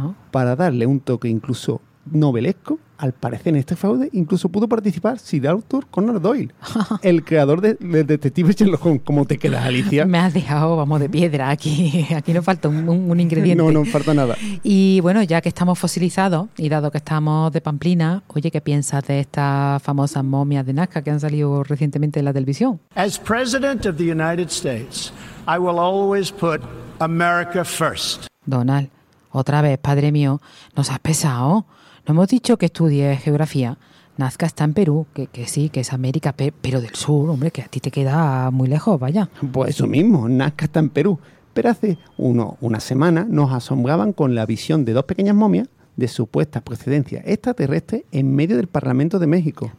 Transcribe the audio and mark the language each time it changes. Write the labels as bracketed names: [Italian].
[Spanish] Para darle un toque incluso novelesco, al parecer en este fraude incluso pudo participar Sir Arthur Conan Doyle, el creador del detective Sherlock Holmes. ¿Cómo te quedas, Alicia? Me has dejado, vamos, de piedra aquí. Aquí no falta un ingrediente. No, no falta nada. Y bueno, ya que estamos fosilizados y dado que estamos de Pamplina, oye, ¿qué piensas de estas famosas momias de Nazca que han salido recientemente en la televisión? [English] As president of the United States, I will always put America first. [Spanish] Donald, otra vez, padre mío, nos has pesado. No hemos dicho que estudie geografía. Nazca está en Perú, que sí, que es América, pero del sur, hombre, que a ti te queda muy lejos, vaya. Pues eso mismo, Nazca está en Perú. Pero hace una semana nos asombraban con la visión de dos pequeñas momias de supuesta procedencia extraterrestre en medio del Parlamento de México.